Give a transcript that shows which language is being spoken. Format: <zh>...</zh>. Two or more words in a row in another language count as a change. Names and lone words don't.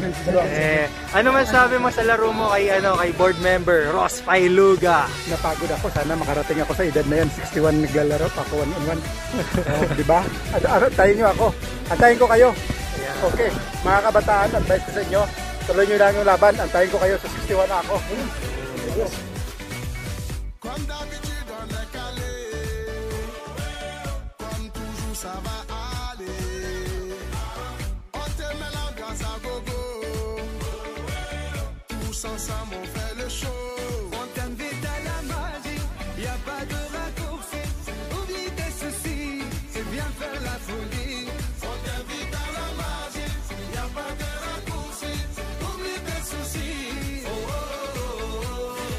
<tl>Ano masasabi mo sa laro mo kay board member Ross Pailuga? Napagod ako. Sana makarating ako sa edad na yan. 61 naglalaro. Ako 1-on-1. Diba? Antayin nyo ako. Antayin ko kayo. Okay. Mga kabataan, advice ko sa inyo. Tuloy nyo lang yung laban. Antayin ko kayo sa 61 na ako.</tl> <fr>Comme d'habitude on est calé, comme toujours ça va aller, on te met l'ambiance à gogo, tous ensemble on fait le show, on t'invite à la magie, y a pas de raccourci, oublie tes soucis, et viens faire la folie, on t'invite à la magie, y a pas de raccourci, oublie tes soucis, oh, oh, oh, oh.</fr>